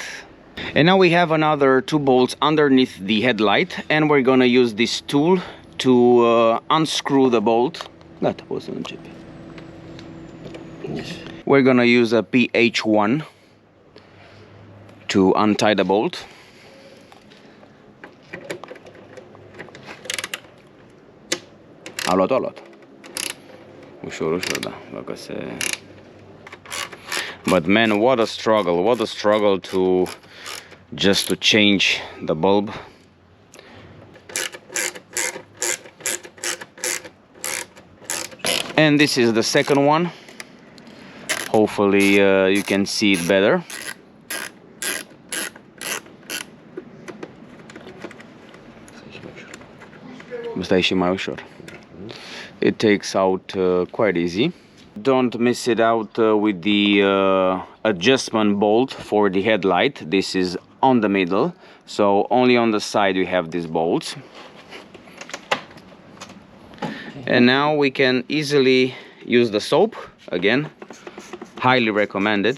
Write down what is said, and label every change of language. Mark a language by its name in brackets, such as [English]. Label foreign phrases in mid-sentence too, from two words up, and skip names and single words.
[English] And now we have another two bolts underneath the headlight, and we're gonna use this tool to unscrew the bolt. We're gonna use a PH1 to untie the bolt. [Romanian] A luat. Ușor, da, dacă se... [English] But man, what a struggle to just to change the bulb. And this is the second one. Hopefully you can see it better. [Romanian] Asta e și mai ușor. [English] It takes out quite easy. Don't miss it out with the adjustment bolt for the headlight. This is on the middle, so only on the side we have these bolts. And now we can easily use the soap again, highly recommended.